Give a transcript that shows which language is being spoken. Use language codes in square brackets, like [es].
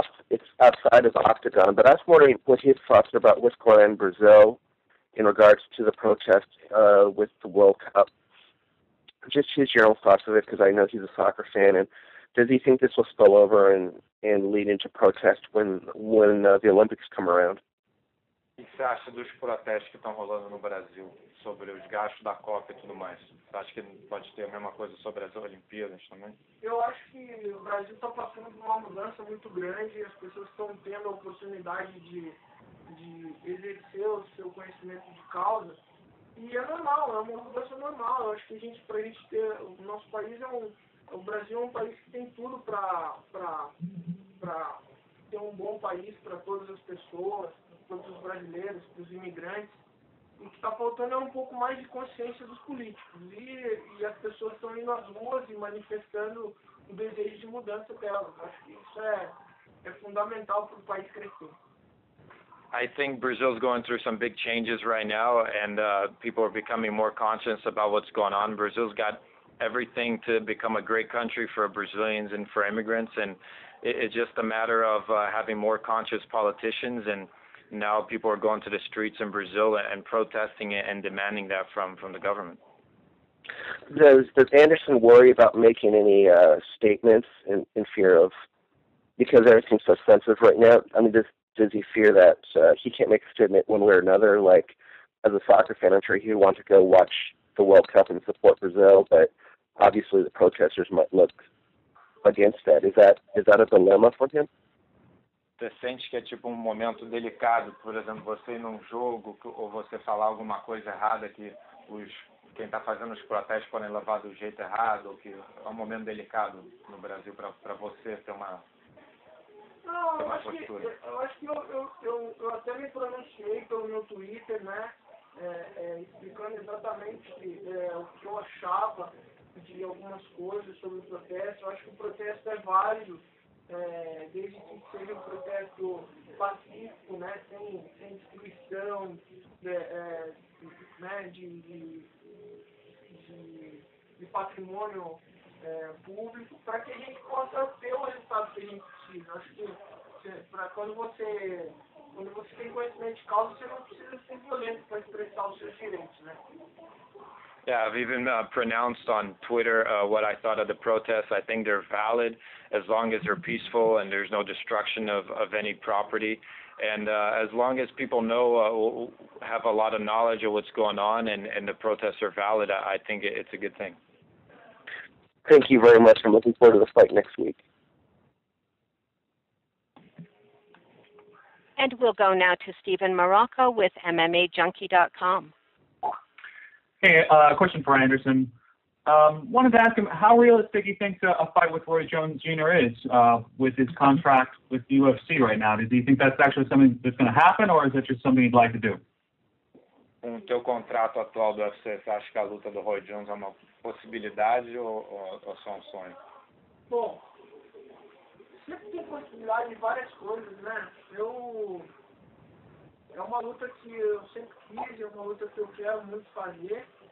[en] It's outside of the octagon, but I was wondering what his thoughts are about what's going on in Brazil in regards to the protest with the World Cup. Just his general thoughts of it, because I know he's a soccer fan, and does he think this will spill over and lead into protest when the Olympics come around? [pt] O que você acha dos protestos que estão rolando no Brasil sobre os gastos da Copa e tudo mais? Você acha que pode ter a mesma coisa sobre as Olimpíadas também? Eu acho que o Brasil está passando por uma mudança muito grande e as pessoas estão tendo a oportunidade de exercer o seu conhecimento de causa. E é normal, é uma mudança normal. Eu acho que pra gente ter, o nosso país o Brasil é um país que tem tudo para ter um bom país para todas as pessoas, para todos os brasileiros, para os imigrantes. E o que está faltando é um pouco mais de consciência dos políticos. E as pessoas estão indo às ruas e manifestando o desejo de mudança delas. Acho que isso é fundamental para o país crescer. [en] I think Brazil's going through some big changes right now, and people are becoming more conscious about what's going on. Brazil's got everything to become a great country for Brazilians and for immigrants, and it's just a matter of having more conscious politicians, and now people are going to the streets in Brazil and protesting it and demanding that from the government. Does Anderson worry about making any statements in fear of, because everything's so sensitive right now? I mean, does he fear that he can't make a statement one way or another? Like, as a soccer fan, I'm sure he'd want to go watch the World Cup and support Brazil, but obviously the protesters might look against that. Is that a dilemma for him? [pt] Você sente que é tipo momento delicado, por exemplo, você ir num jogo ou você falar alguma coisa errada que quem está fazendo os protestos podem levar do jeito errado, ou que é momento delicado no Brasil para você ter uma Não, eu acho que eu até me pronunciei pelo meu Twitter, né, explicando exatamente o que eu achava de algumas coisas sobre o protesto. Eu acho que o protesto é válido, desde que seja um protesto pacífico, né, sem destruição né, de patrimônio público, para que a gente possa ter o resultado que a gente precisa. Acho que quando você tem conhecimento de causa, você não precisa ser violento para expressar os seus direitos, né? [en] Yeah, I've even pronounced on Twitter what I thought of the protests. I think they're valid as long as they're peaceful and there's no destruction of any property. And as long as people know, have a lot of knowledge of what's going on and the protests are valid, I think it's a good thing. Thank you very much. I'm looking forward to the fight next week. And we'll go now to Stephen Marocco with MMAJunkie.com. Hey, question for Anderson. Wanted to ask him how realistic he thinks a fight with Roy Jones Jr. is with his contract with the UFC right now. Does he think that's actually something that's going to happen, or is it just something he'd like to do? [pt] Com o teu contrato atual do UFC, você acha que a luta do Roy Jones é uma possibilidade ou só um sonho? Bom, sempre tem possibilidade de várias coisas, né? É uma luta que eu sempre quis, é uma luta que eu quero muito fazer.